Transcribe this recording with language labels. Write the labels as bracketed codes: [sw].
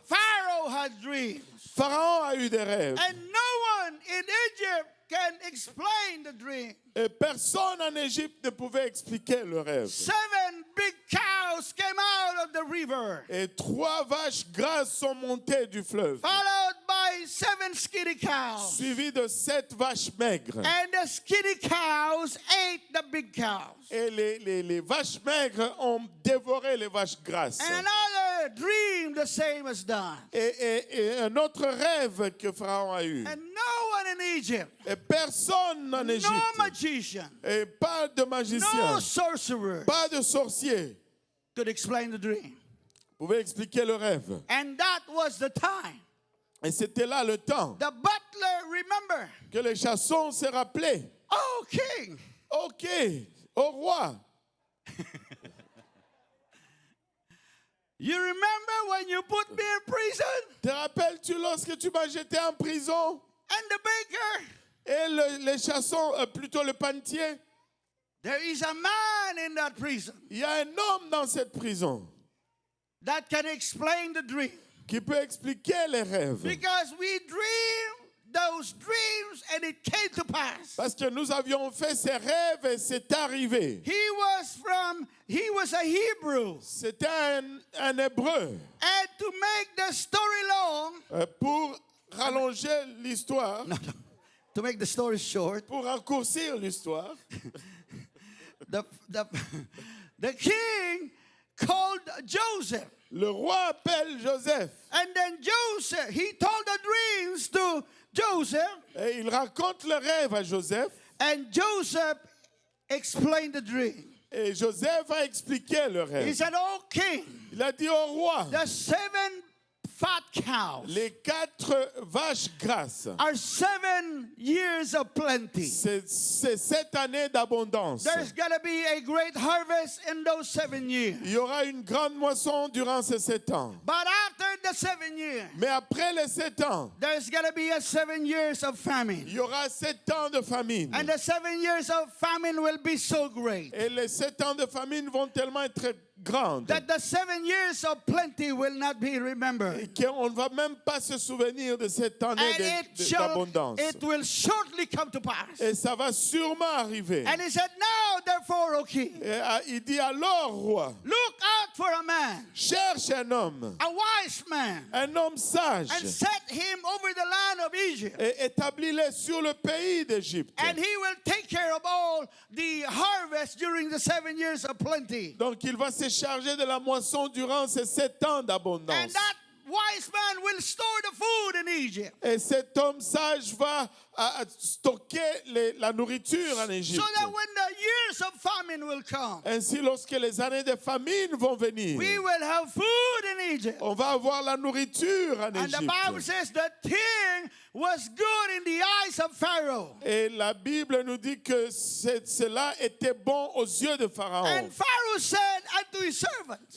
[en] Pharaoh had dreams. [fr] Pharaon a eu des rêves. [en] And no one in Egypt can explain the dream. [fr] Et personne en Égypte ne pouvait expliquer le rêve. [en] 7 big cows came out of the river, [fr] Et 3 vaches grasses sont montées du fleuve, [en] followed by 7 skinny cows. [fr] suivies de 7 vaches maigres. [en] And the skinny cows ate the big cows. [fr] Et les vaches maigres ont dévoré les vaches grasses. [en] And another dream the same as done. [fr] Et un autre rêve que Pharaon a eu. [en] And no one in Egypt, [fr] Et personne en [en] no [fr] Égypte, [en] magician, [fr] et pas de magicien, [en] no sorcerer [fr] pas de sorcier, [en] could explain the dream. [fr] pouvait expliquer le rêve. [en] And that was the time. [fr] Et c'était là le temps [en] The butler, remember, [fr] que les chassons se rappelaient. [en] oh king, [fr] Ok, au roi. [en] you remember when you put me in prison? [fr] Te rappelles-tu lorsque tu m'as jeté en prison? [en] And the baker, [fr] Et les chassons, plutôt le panetier, [en] there is a man in that prison [fr] il y a un homme dans cette prison [en] that can explain the dream. [fr] qui peut expliquer les rêves. [en] Because we dream those dreams and it came to pass. [fr] Parce que nous avions fait ces rêves et c'est arrivé. [en] He was a Hebrew. [fr] C'était un hébreu. [en] And to make the story long, [fr] Pour rallonger l'histoire, [en] to make the story short, [fr] pour raccourcir l'histoire, [en] the king called Joseph. [fr] le roi appelle Joseph. [en] And then Joseph, he told the dreams to Joseph. [fr] Et il raconte le rêve à Joseph. [en] And Joseph explained the dream. [fr] Et Joseph a expliqué le [en] He [fr] rêve. [en] said, "Oh king, [fr] Il a dit au roi, [en] the 7 fat cows [fr] Les 4 vaches grasses, [en] are 7 years of plenty. [fr] c'est 7 années d'abondance. [en] There's going to be a great harvest in those 7 years. [fr] Il y aura une grande moisson durant ces 7 ans. [en] But after the 7 years, [fr] Mais après les 7 ans, [en] there's going to be a 7 years of famine. [fr] il y aura 7 ans de famine. [en] And the 7 years of famine will be so great [fr] Et les 7 ans de famine vont tellement être grandes [en] that the 7 years of plenty will not be remembered. [fr] et qu'on ne va même pas se souvenir de cette année [en] And [fr] d'abondance. [en] it will shortly come to pass. [fr] Et ça va sûrement arriver. [en] And he said, now therefore, O king, [fr] Et il dit alors, roi, [en] look out for a man, [fr] cherche un homme [en] a wise man, [fr] sage, [en] and set him over the land of Egypt. [fr] et établis-le sur le pays d'Égypte. [en] And he will take care of all the harvest during the 7 years of plenty. [fr] Donc il va se charger de la moisson durant ces 7 ans [en] And [fr] d'abondance. [en] that wise man will store the food in Egypt, [fr] Et cet homme sage va stocker la nourriture en Égypte. [en] so that when the years of famine will come, [fr] Ainsi, lorsque les années de famine vont venir, [en] we will have food in Egypt. [fr] on va avoir la nourriture en [en] And the Bible [fr] Égypte. [en] says the thing was good in the eyes of Pharaoh. [fr] Et la Bible nous dit que cela était bon aux yeux de Pharaon. [en] And Pharaoh said unto his servants,